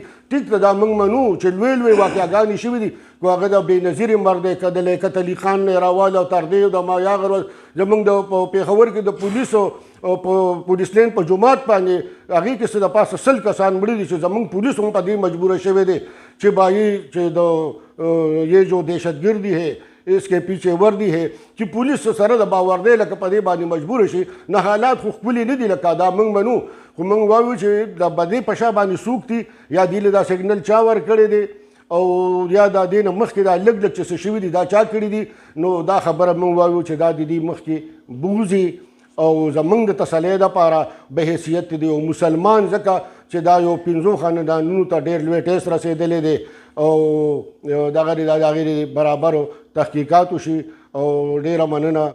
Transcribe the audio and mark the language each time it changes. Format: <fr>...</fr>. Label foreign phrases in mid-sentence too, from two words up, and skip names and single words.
<ps>ټیک ده دا موږ منو چې لوی لوی واقعګانې شوي دي، خو هغه د بېنظیرې مرد دی که د لیاقت علي خان نه یې راواله او تر دې د مایا غر زموږ د پېښور کې د پولیسو په پولیس لین په جومات باندې هغې کې څه د پاسه 100 کسان مړي دي چې زموږ پولیس هم په دې مجبوره شوی دی چې بایي چې د</ps> <ur>یہ جو دہشت گردی ہے اس کے پیچھے وردی ہے</ur> <ps>چې پولیس سره د باور دی لکه په دې باندې مجبور شي. نه حالات خو ښکلي نه دي لکه دا موږ منو، خو موږ وایو چې د بدې په شا باندې څوک دي یا دوی له دا سیګنل چا ورکړی دی او یا دا دې نه مخکې دا لږ لږ چې څه شوي دي دا چا کړي دي. نو دا خبره موږ وایو چې دا د دې مخکې بوځي او زمونږ د تسلی دپاره به حیثیت دی او مسلمان ځکه چې دا یو 5 خاندانونو ته ډېر لوی ټیس رسېدلی دی او دغه د هغې برابرو تحقیقات وشي او ډېره مننه.</ps>